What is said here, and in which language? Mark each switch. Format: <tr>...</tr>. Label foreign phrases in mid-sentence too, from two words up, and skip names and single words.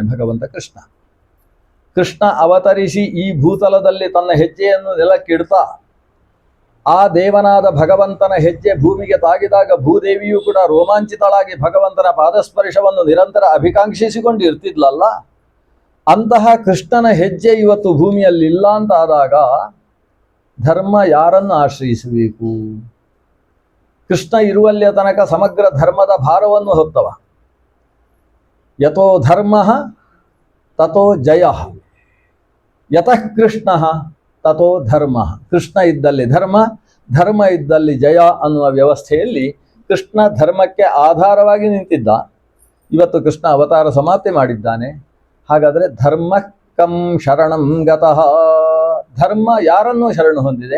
<kn>ಭಗವಂತ ಕೃಷ್ಣ ಅವತರಿಸಿ ಈ ಭೂತಲದಲ್ಲಿ ತನ್ನ ಹೆಜ್ಜೆಯನ್ನು ನೆಲಕ್ಕಿಡ್ತಾ, ಆ ದೇವನಾದ ಭಗವಂತನ ಹೆಜ್ಜೆ ಭೂಮಿಗೆ ತಾಗಿದಾಗ ಭೂದೇವಿಯೂ ಕೂಡ ರೋಮಾಂಚಿತಳಾಗಿ ಭಗವಂತನ ಪಾದಸ್ಪರ್ಶವನ್ನು ನಿರಂತರ ಅಭಿಕಾಂಕ್ಷಿಸಿಕೊಂಡು ಇರ್ತಿದ್ಲಲ್ಲ, ಅಂತಹ ಕೃಷ್ಣನ ಹೆಜ್ಜೆ ಇವತ್ತು ಭೂಮಿಯಲ್ಲಿ ಇಲ್ಲ ಅಂತಾದಾಗ ಧರ್ಮ ಯಾರನ್ನು ಆಶ್ರಯಿಸಬೇಕು? ಕೃಷ್ಣ ಇರುವಲ್ಲಿಯ ತನಕ ಸಮಗ್ರ ಧರ್ಮದ ಭಾರವನ್ನು ಹೊತ್ತವ.</kn> <sa>ಯಥೋ ಧರ್ಮ ತಥೋ ಜಯ, ಯತಃ ಕೃಷ್ಣ ತಥೋ ಧರ್ಮ.</sa> <kn>ಕೃಷ್ಣ ಇದ್ದಲ್ಲಿ ಧರ್ಮ, ಧರ್ಮ ಇದ್ದಲ್ಲಿ ಜಯ ಅನ್ನುವ ವ್ಯವಸ್ಥೆಯಲ್ಲಿ ಕೃಷ್ಣ ಧರ್ಮಕ್ಕೆ ಆಧಾರವಾಗಿ ನಿಂತಿದ್ದ. ಇವತ್ತು ಕೃಷ್ಣ ಅವತಾರ ಸಮಾಪ್ತಿ ಮಾಡಿದ್ದಾನೆ. ಹಾಗಾದರೆ</kn> <sa>ಧರ್ಮ ಕಂ ಶರಣಂ ಗತಃ,</sa> <kn>ಧರ್ಮ ಯಾರನ್ನು ಶರಣು ಹೊಂದಿದೆ?</kn>